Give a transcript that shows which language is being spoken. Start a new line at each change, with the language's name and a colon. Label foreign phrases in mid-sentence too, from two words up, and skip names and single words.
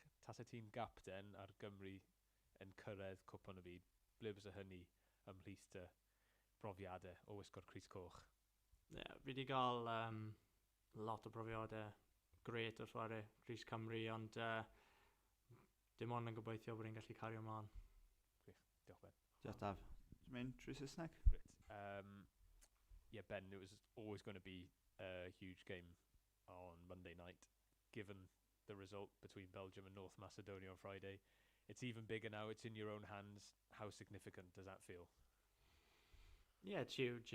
Welsh: Tasau ti'n gapten ar Gymru yn cyrraedd cwpan o byd, ble bys y hynny ymhlith dy brofiadau o wisgo'r Crys Coch? Fi wedi cael lot o brofiadau gret wrth chwarae Crys Cymru, ond dim ond yn gobeithio bod ni'n gallu cario ymlaen. Gwych, diolch Ben. Diolch Daf. Dwi'n mynd trwy Saesneg?
English: Great. Ben, it was always going to be a huge game on Monday night, given the result between Belgium and North Macedonia on Friday. It's even bigger now, it's in your own hands. How significant does that feel? Yeah, it's huge.